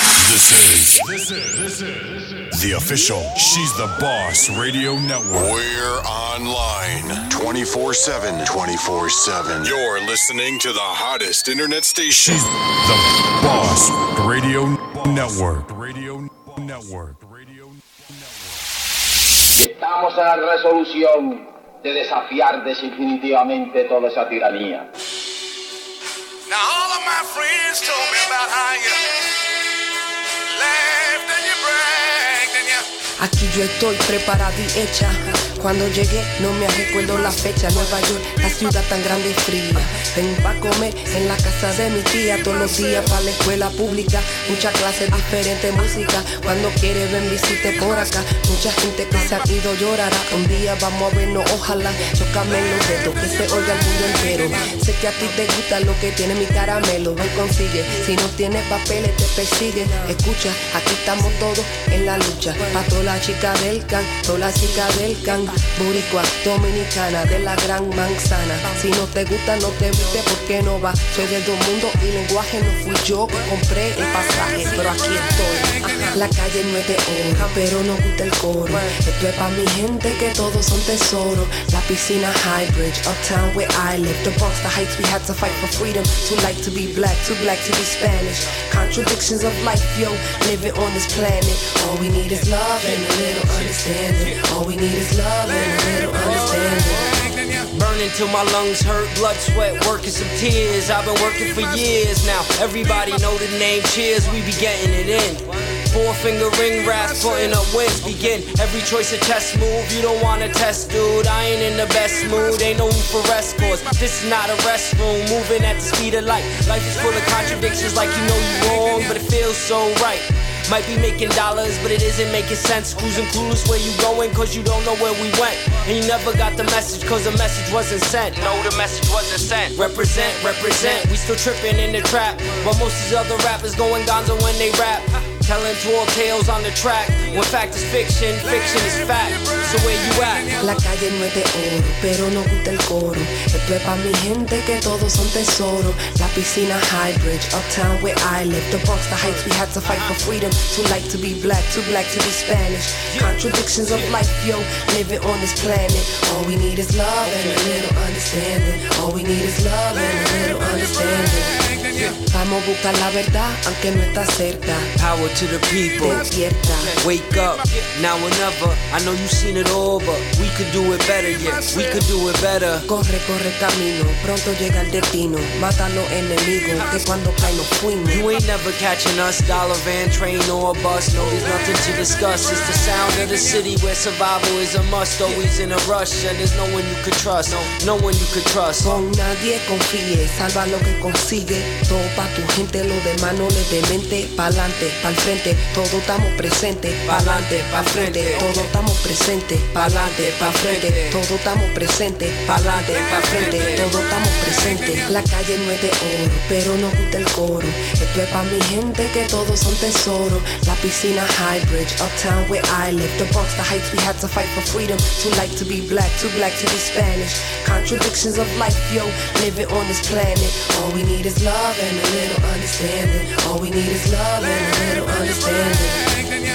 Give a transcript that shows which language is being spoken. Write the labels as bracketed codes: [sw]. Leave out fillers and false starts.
[en] This is the official She's the Boss Radio Network. We're online 24/7. 24/7. You're listening to the hottest internet station. She's the Boss Radio Network. [es] Estamos en la resolución de desafiar definitivamente toda esa tiranía. [en] Now all of my friends told me about how you laughed and you bragged and you... [es] Aquí yo estoy preparada y hecha. Cuando llegué no me recuerdo la fecha. Nueva York, la ciudad tan grande y fría. Vengo pa' comer en la casa de mi tía. Todos los días pa' la escuela pública. Muchas clases, diferente música. Cuando quieres ven visite por acá. Mucha gente que se ha ido llorará. Un día vamos a vernos, ojalá. Chócame en los dedos, que se oiga el mundo entero. Sé que a ti te gusta lo que tiene mi caramelo. Ven, consigue. Si no tienes papeles te persigue. Escucha, aquí estamos todos en la lucha. Pa' todas las chicas del can, todas las chicas del can. Boricua, dominicana, de la gran manzana. Si no te gusta, no te viste, ¿por qué no va? Soy del mundo y lenguaje, no fui yo que compré el pasaje, pero aquí estoy. La calle no es de oro, pero nos gusta el coro. Esto es pa' mi gente que todos son tesoros. La piscina [en] High Bridge, uptown where I live. The Bronx, the Heights, we had to fight for freedom. Too light to be black, too black to be Spanish. Contradictions of life, yo, living on this planet. All we need is love and a little understanding. All we need is love and a little understanding. Burning till my lungs hurt, blood, sweat, working some tears. I've been working for years now. Everybody know the name Cheers, we be getting it in. 4-finger ring raps, putting up wins begin. Every choice a chess move, you don't wanna test, dude. I ain't in the best mood, ain't no room for rest, cause this is not a restroom. Moving at the speed of light. Life is full of contradictions, like you know you wrong, but it feels so right. Might be making dollars, but it isn't making sense. Cruising clueless where you going, cause you don't know where we went. And you never got the message, cause the message wasn't sent. No, the message wasn't sent. Represent, represent, we still tripping in the trap. While most of these other rappers going gonzo when they rap. Telling tall tales on the track. When fact is fiction, fiction is fact. So where you at? [es] La calle no es de oro, pero nos gusta el coro. Esto es pa' mi gente que todos son tesoros. La piscina [en] High Bridge, uptown where I live. The Bronx, the Heights, we had to fight for freedom. Too light to be black, too black to be Spanish. Contradictions of life, yo, living on this planet. All we need is love and a little understanding. All we need is love and a little understanding. [es] Vamos a buscar la verdad, aunque no está cerca. [en] Power to the people. [es] Despierta. [en] Wake up, now or never. I know you've seen it all, but we could do it better, yeah. We could do it better. [es] Corre, corre camino, pronto llega el destino. Mata a los enemigos, que cuando caen nos fuimos. [en] You ain't never catching us, dollar van, train or a bus. No, there's nothing to discuss. It's the sound of the city where survival is a must. Always in a rush, and there's no one you could trust. No one you could trust. [es] Con nadie confíe, salva lo que consigue. Todo pa' tu gente, lo demás no le de mente. Pa'lante, pa'l frente, todos estamos presentes. Pa'lante, pa'l frente, todos estamos presentes. Pa'lante, pa'l frente, todos estamos presentes. Pa'lante, pa'l frente, todos estamos presentes. La calle no es de oro, pero nos gusta el coro. Esto es pa' mi gente que todos son tesoros. La piscina [en] High Bridge, uptown where I live. The Bronx, the Heights, we had to fight for freedom. Too light to be black, too black to be Spanish. Contradictions of life, yo, living on this planet. All we need is love and a little understanding. All we need is love and a little understanding.